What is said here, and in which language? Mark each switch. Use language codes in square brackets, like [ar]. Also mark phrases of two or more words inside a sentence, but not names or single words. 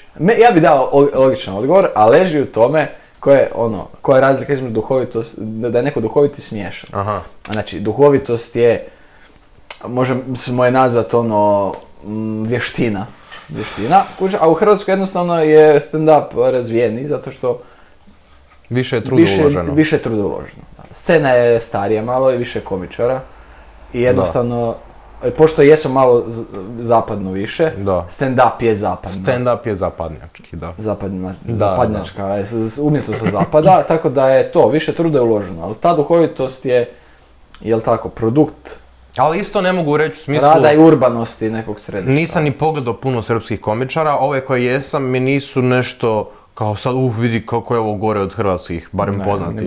[bs] ja bi dao logičan odgovor, a leži u tome koja je razlika između duhovitosti, da je neko duhovit i smiješan. Aha. Znači, duhovitost je, možemo je nazvati vještina. A u Hrvatskoj jednostavno je stand-up razvijeniji zato što Više je truda uloženo. Više je truda uloženo. Scena je starija malo i više komičara. I jednostavno, pošto jesu malo zapadno više, stand-up je zapadno. Stand-up je zapadnjački, da. Zapadnjačka, umjetnost sa zapada, tako da je to, više truda je uloženo. Ali ta duhovitost je, jel tako, produkt Ali isto ne mogu reći u smislu... rada i urbanosti nekog središta. Nisam ni pogledao puno srpskih komičara, ove koje jesam mi nisu nešto kao sad vidi kako je ovo gore od hrvatskih, barem poznatih.